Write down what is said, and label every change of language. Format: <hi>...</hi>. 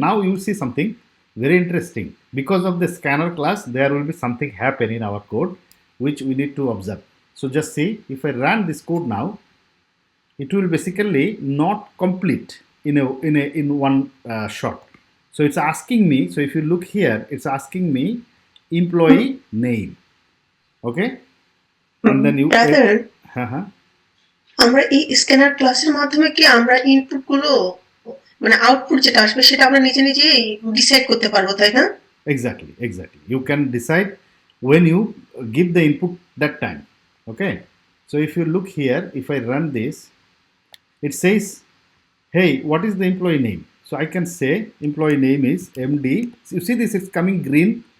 <en>Now you see something very interesting. Because of the scanner class, there will be something happen in our code which we need to observe. So just see, if I run this code now, it will basically not complete in one shot. So it's asking me, so if you look here, it's asking me employee name. Okay? And then you Rather, uh-huh.</en> <bn>আমরা এই scanner ক্লাসের মাধ্যমে কি আমরা input গুলো মানে output যেটা আসবে সেটা আমরা নিজে নিজেই ডিসাইড করতে পারবো, তাই না?</bn> <en>Exactly. You can decide when you give the input that time. Okay? So if you look here, if I run this, it says, hey, what is the employee name? So I can say employee name is MD. So you see this is coming green.</en>